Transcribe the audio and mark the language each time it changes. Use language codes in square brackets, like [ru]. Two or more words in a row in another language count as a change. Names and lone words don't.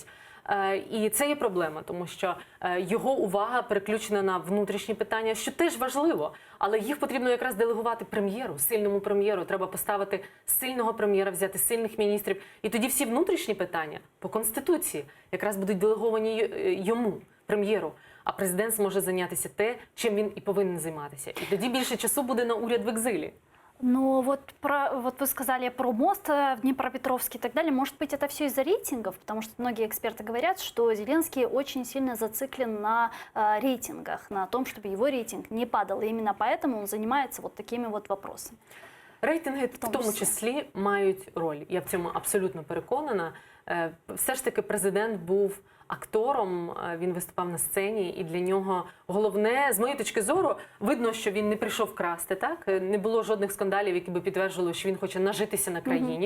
[uk] І це є проблема, тому що його увага переключена на внутрішні питання, що теж важливо, але їх потрібно якраз делегувати прем'єру, сильному прем'єру. Треба поставити сильного прем'єра, взяти сильних міністрів. І тоді всі внутрішні питання по Конституції якраз будуть делеговані йому, прем'єру. А президент зможе зайнятися те, чим він і повинен займатися. І тоді більше часу буде на уряд в екзилі. [ru] Но вот вы сказали про мост в Днепропетровске и так далее. Может быть, это все из-за рейтингов? Потому что многие эксперты говорят, что Зеленский очень сильно зациклен на рейтингах, на том, чтобы его рейтинг не падал. И именно поэтому он занимается вот такими вот вопросами. [uk] Рейтинги в тому числі мають роль. Я в цьому абсолютно переконана. Все ж таки президент був актором, він виступав на сцені, і для нього головне, з моєї точки зору, видно, що він не прийшов красти, так? Не було жодних скандалів, які би підтверджували, що він хоче нажитися на країні.